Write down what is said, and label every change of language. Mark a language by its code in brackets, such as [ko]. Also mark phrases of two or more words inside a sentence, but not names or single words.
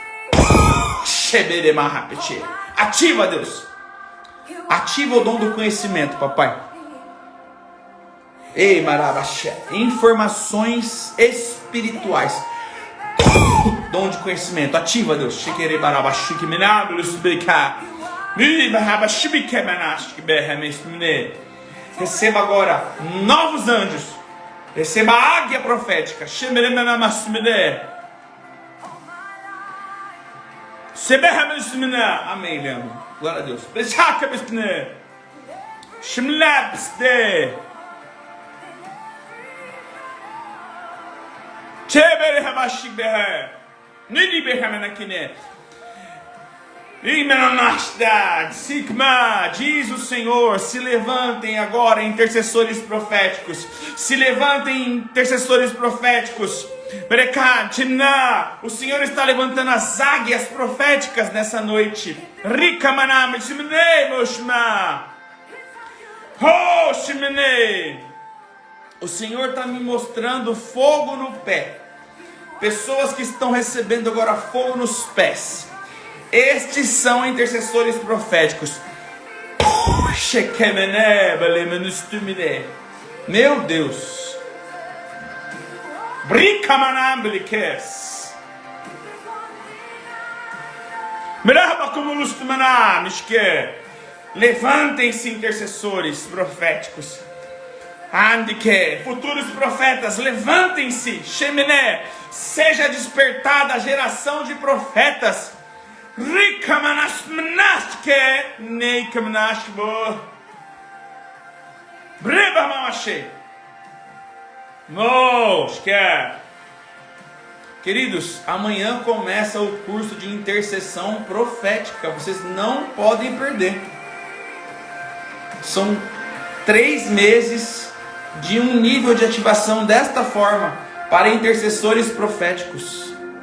[pt] Ativa, Deus. Ativa o dom do conhecimento, papai. Ei, marabaxé. Informações espirituais. Dom de conhecimento. Ativa, Deus. Shikere barabaxi que menado lustbeca. Mi barabaxi que menaste que berramesmine. Receba agora novos anjos. Receba a águia profética. Shemerena masmine. Seberramesmina. Amém, Leandro. Glória a Deus. Bechaka besmine. Shimlapste. Chebere habashik beha. Nini behamanakine. Imenonashtad. Sigma. Diz o Senhor. Se levantem agora intercessores proféticos. Se levantem intercessores proféticos. Berekadina. O Senhor está levantando as águias proféticas nessa noite. Rikamanam. Shimene moshma. Oh, Shimene. O Senhor está me mostrando fogo no pé. Pessoas que estão recebendo agora fogo nos pés. Estes são intercessores proféticos. Meu Deus. Levantem-se, intercessores proféticos. Andike, futuros profetas, levantem-se. Sheminé, seja despertada a geração de profetas. Rikamanasmnaske, neikamanashbo. Brebamamashe. Moshke. Queridos, amanhã começa o curso de intercessão profética. Vocês não podem perder. São 3 meses de um nível de ativação desta forma para intercessores proféticos.